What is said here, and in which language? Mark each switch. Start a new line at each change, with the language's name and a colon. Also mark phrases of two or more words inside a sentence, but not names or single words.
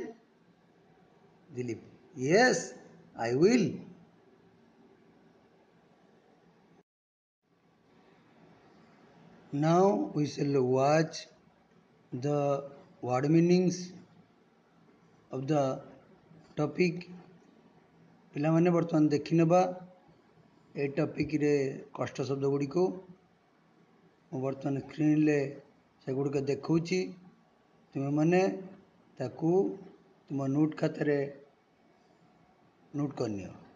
English: Dilip: "Yes, I will." Now we shall watch the word meanings of the topic.
Odia: ପିଲାମାନେ ବର୍ତ୍ତମାନ ଦେଖିନେବା ଏ ଟପିକ୍ରେ କଷ୍ଟ ଶବ୍ଦ ଗୁଡ଼ିକୁ। ମୁଁ ବର୍ତ୍ତମାନ ସ୍କ୍ରିନ୍ରେ ସେଗୁଡ଼ିକ ଦେଖାଉଛି। ତୁମେମାନେ ତାକୁ ତୁମ ନୋଟ୍ ଖାତାରେ ନୋଟ୍ କରିନିଅ।